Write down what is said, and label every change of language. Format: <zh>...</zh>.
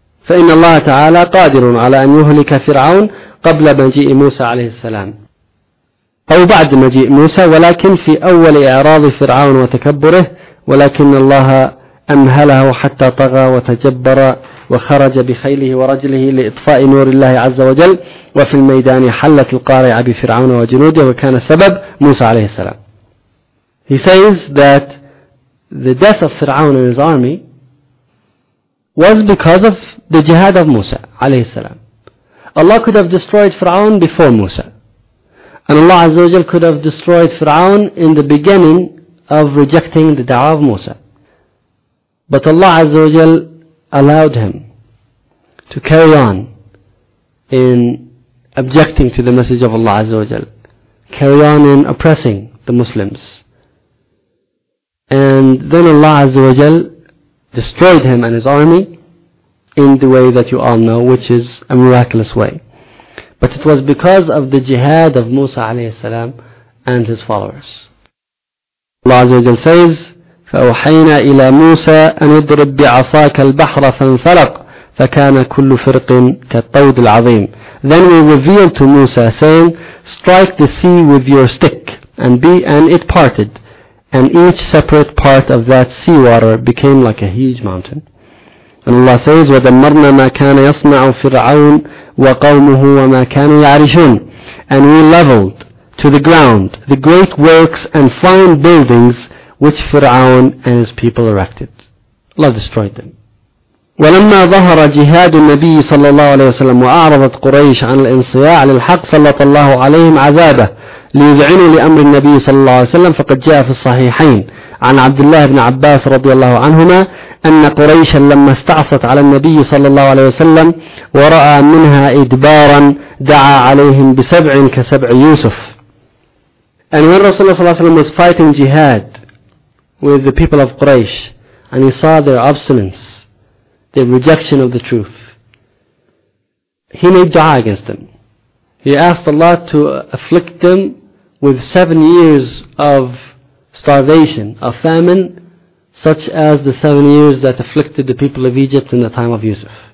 <ar>فإن الله تعالى قادر على أن يهلك فرعون قبل مجيء موسى عليه السلام أو بعد مجيء موسى، ولكن في أول إعراض فرعون وتكبره، ولكن الله أمهله حتى طغى وتجبر وخرج بخيله ورجله لإطفاء نور الله عز وجل، وفي الميدان حلت القارعة بفرعون وجنوده، وكان سبب موسى عليه السلام.</ar> <en>He says that the death of Fir'aun and his army was because of the jihad of Musa عليه السلام. Allah could have destroyed Fir'aun before Musa, and Allah عز وجل could have destroyed Fir'aun in the beginning of rejecting the da'wah of Musa. But Allah عز وجل allowed him to carry on in objecting to the message of Allah عز وجل, carry on in oppressing the Muslims. And then Allah Azza wa Jal destroyed him and his army in the way that you all know, which is a miraculous way. But it was because of the jihad of Musa alayhi salam and his followers. Allah Azza wa Jal says,</en> <ar>فَأُوحَيْنَا إِلَى مُوسَى أَنْ اِضْرِبْ بِعَصَاكَ الْبَحْرَ فَانْفَلَقْ فَكَانَ كُلُّ فِرْقٍ كَالطَّوْدِ الْعَظِيمِ.</ar> <en>Then we revealed to Musa saying, strike the sea with your stick, and be, and it parted. And each separate part of that seawater became like a huge mountain. And Allah says,</en> <ar>وَدَمَّرْنَا مَا كَانَ يَصْنَعُ فِرْعَوْنُ وَقَوْمُهُ وَمَا كَانُوا يَعْرِشُونَ.</ar> <en>And we leveled to the ground the great works and fine buildings which Fir'aun and his people erected. Allah destroyed them.</en> <ar>وَلَمَّا ظَهَرَ جِهَادُ النَّبِيِّ صَلَّى اللَّهُ عَلَيْهِ وَسَلَّمُ وَأَعْرَضَتْ قُرَيْشَ عَنَ الْإِنْصِيَاعِ لِلْحَقِّ صَلَّطَ اللَّهُ عَلَيْهِمْ عَذَابَهُ ليذعنوا لأمر النبي صلى الله عليه وسلم. فقد جاء في الصحيحين عن عبد الله بن عباس رضي الله عنهما أن قريشا لما استعصت على النبي صلى الله عليه وسلم ورأى منها إدبارا دعا عليهم بسبع كسبع يوسف.</ar> <en>And when Rasulullah صلى الله عليه وسلم was fighting jihad with the people of Quraysh, and he saw their obstinance, their rejection of the truth, he made dua against them. He asked Allah to afflict them with 7 years of starvation, of famine, such as the 7 years that afflicted the people of Egypt in the time of Yusuf.</en>